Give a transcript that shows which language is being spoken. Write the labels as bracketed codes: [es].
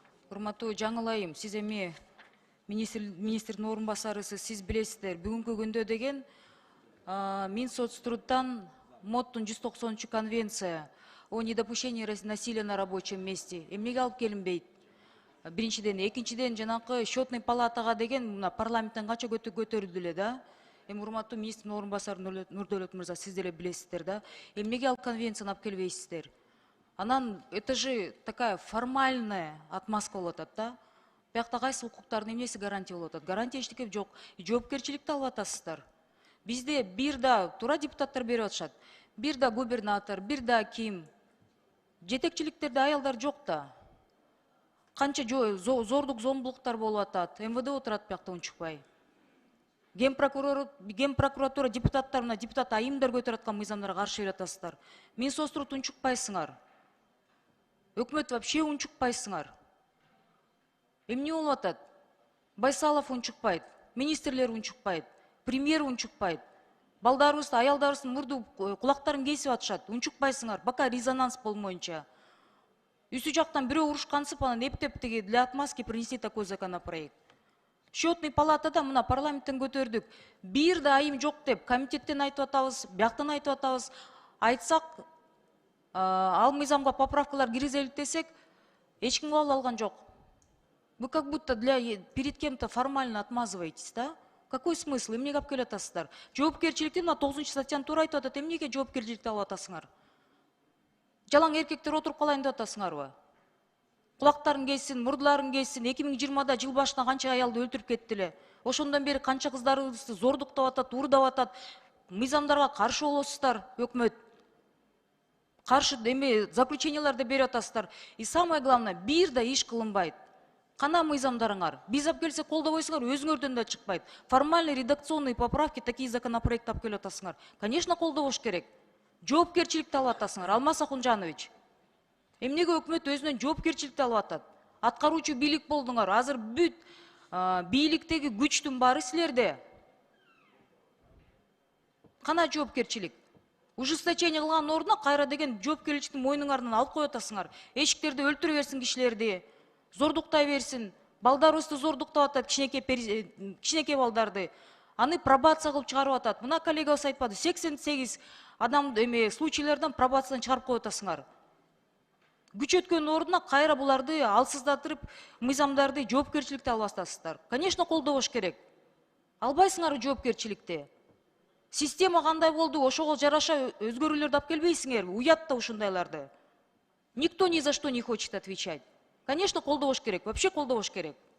[ky] Урматтуу жаңылайым, сиз эми министрдин орун басарысыз, сиз билесиздер, бүгүнкү күндө деген Минсоцтрудтан МОДтун 190 конвенция [ru] о недопущении насилия на рабочем месте [ky] эмнеге алып келинбейт? Биринчиден, экинчиден жанакы счетный палатага деген мына парламенттен канча көтөрүлдү эле да. Эми урматтуу министрдин орун басары Нурдөлөт мырза, сиз деле билесиздер да. Эмнеге ал конвенцияны алып келбейсиздер? [ru] Анан это же такая формальная отмазка [ky] болуп атат да. Биякта кайсы укуктардын эмнеси гарантия болуп атат? Гарантия эчтеке жок. Жоопкерчиликти алып атасыздар. Бизде бир да туура депутаттар берип атышат. Бир да губернатор, бир да аким. Жетекчиликтерде аялдар жок да. Канча зордук зомбулуктар болуп атат. МВД отурат биякта унчукпай. Ген прокуратура депутаттар, мына депутат айымдар көтөрүп аткан мыйзамдарга каршы берип атасыздар. Минсоцтруд унчукпайсыңар. Өкмөт вообще унчукпайсыңар. Эмне болуп атат? Байсалов унчукпайт, министрлер унчукпайт, премьер унчукпайт. Балдарыбызды, аялдарыбыздын мурду кулактарын кесип атышат. Унчукпайсыңар, [ru] пока резонанс [ky] болмоюнча. Үсү жактан бирөө урушкансып, анан эптеп тиги [ru] для отмазки принесли такой законопроект. [ky] Счетный палатада мына парламенттен көтөрдүк. Бир да айым жок деп комитеттен айтып атабыз, бияктан айтып атабыз. Айтсак, ал мыйзамга поправкалар киргизелик десек, эч ким кабыл алган жок. [ru] Вы как будто перед кем-то формально отмазываетесь, да? Какой смысл? [ky] Эмнеге алып келип атасыздар? Жоопкерчиликти мына 9 статьяны туура айтып атат. Эмнеге жоопкерчиликти алып атасыңар? Жалаң эркектер отуруп калайын деп атасыңарбы? Кулактарын кессин, мурдуларын кессин. 2020-да жыл башына канча аялды өлтүрүп кетти эле. Ошондон бери канча кыздарыбызды зордуктап атат, уурдап атат. Мыйзамдарга каршы болосуздар, өкмөт. Каршы эми заключенияларды берип атасыздар. [ru] И самое главное, [ky] бир да иш кылынбайт. Кана мыйзамдарыңар? Биз алып келсек колдобойсуңар, өзүңөрдөн да чыкпайт. [ru] Формальный редакционные поправки, такие законопроекты [ky] алып келип атасыңар. Конечно, колдобош керек. Жоопкерчиликти алып атасыңар, Алмаз Ахунжанович. Эмнеге өкмөт өзүнөн жоопкерчиликти алып атат? Аткаруучу бийлик болдуңар. Азыр бүт бийликтеги күчтүн баары силерде. Кана жоопкерчилик? Ужесточение кылган ордуна кайра деген жоопкерчиликти мойнуңардан алып коюп атасыңар. Эшиктерде өлтүрө берсин кишилерди, зордуктай берсин. Балдарыбызды зордуктап атат, кичинекей балдарды. Аны пробация кылып чыгарып атат. Мына коллегабыз айтпады, 88 адам случайлардан пробациядан чыгарып коюп атасыңар. Күч өткөн ордуна кайра буларды алсыздатырып, мыйзамдарды, жоопкерчиликти алып атасыздар. Конечно, колдобош керек. Албайсыңар жоопкерчиликти. Система кандай болду, ошого жараша өзгөрүүлөрдү алып келбейсиңерби? Уят да ушундайларды. [ru] Никто ни за что не хочет отвечать. Конечно, [ky] колдобош керек, [ru] вообще колдобош керек.